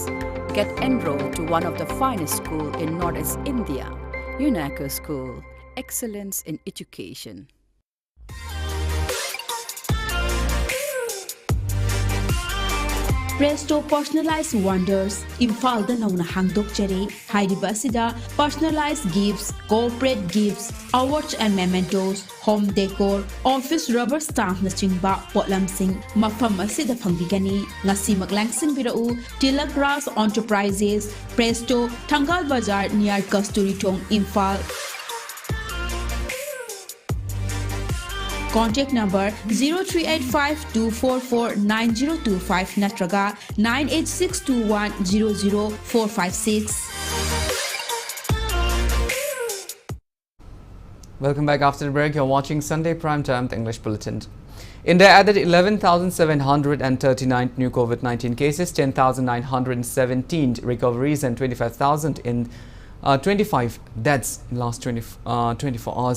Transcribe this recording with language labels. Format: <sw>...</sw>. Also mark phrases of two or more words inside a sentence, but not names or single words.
<en>Get enrolled to one of the finest schools in Northeast India, UNACO School, Excellence in Education.</en> <mni>Presto Personalized Wonders Imphal da nauna hangdok jare haidiba asida</mni> <en>personalized gifts, corporate gifts, awards and mementos, home decor, office rubber stamp</en> <mni>na chingba potlamsing mafam asida phangbigani ngasi maglangsing birau Tilak Grass Enterprises Presto Thangal Bazar near Kasturi Thong Imphal.</mni> <en>Contact number</en> <mni>0385-244-9025 natraga 98621-00456.</mni> <en>Welcome back after the break. You're watching Sunday Primetime, the English Bulletin. India added 11,739 new COVID-19 cases, 10,917 recoveries and 25 deaths in last 24 hours.</en>